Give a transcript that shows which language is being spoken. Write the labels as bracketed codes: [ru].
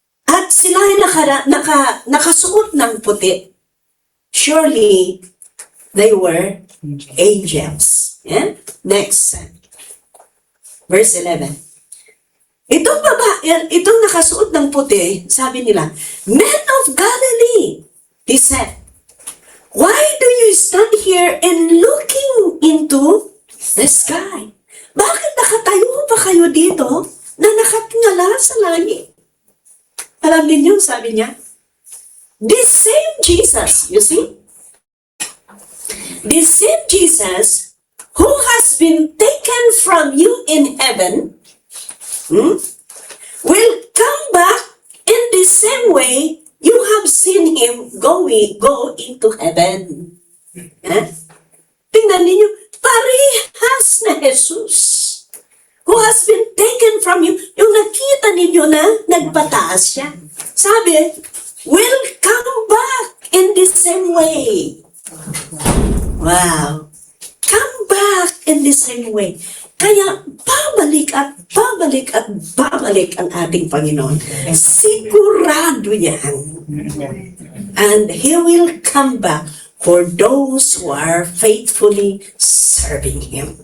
[tl] At sila ay nakasuot ng puti. [en] Surely, they were angels. Next. Verse 11. [tl] Itong nakasuot ng puti, sabi nila, [en] Men of Galilee, he said, why do you stand here and looking into the sky? [tl] Bakit nakatayo pa kayo dito na nakatingala sa langit? Alam niyo, sabi niya, [en] this same Jesus, you see? This same Jesus who has been taken from you in heaven will come back in the same way you have seen him go into heaven. [tl] Tingnan ninyo, parehas na Jesus [en] who has been taken from you. [tl] Yung nakita ninyo na nagpataas siya. [en] Sabi, will come back in the same way. Wow. Come back in the same way. [tl] Kaya babalik at babalik at babalik ang ating Panginoon. Sigurado yan. [en] And He will come back for those who are faithfully serving Him.